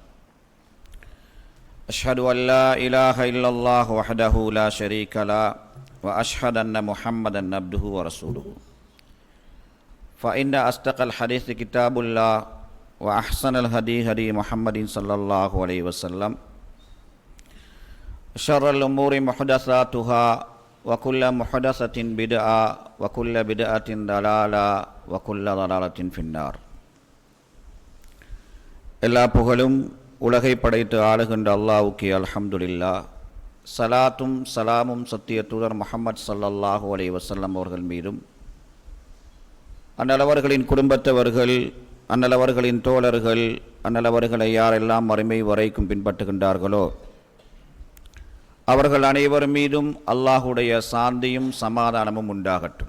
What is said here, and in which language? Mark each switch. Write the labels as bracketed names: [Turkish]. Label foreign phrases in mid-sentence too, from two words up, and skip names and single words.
[Arabic] أشهد أن لا إله إلا الله وحده لا شريك له وأشهد أن محمدا عبده ورسوله فإن أصدق الحديث كتاب الله وأحسن الهدي هدي محمد صلى الله عليه وسلم شر الأمور محدثاتها وكل محدثة بدعة وكل بدعة ضلالة وكل ضلالة في النار. [Tamil] எல்லா புகழும் உலகை படைத்து ஆளுகின்ற அல்லாஹ்வுக்கே [Arabic] الحمد لله. [Tamil] சலாத்தும் சலாமும் சத்திய தூதர் முஹம்மது [Arabic] صلى الله عليه وسلم [Tamil] அவர்கள் மீதும், அன்னலவர்களின் குடும்பத்தவர்கள், அன்னலவர்களின் தோழர்கள், அன்னலவர்களை யாரெல்லாம் மறுமை வரைக்கும் பின்பற்றுகின்றார்களோ அவர்கள் அனைவர் மீதும் அல்லாஹுடைய சாந்தியும் சமாதானமும் உண்டாகட்டும்.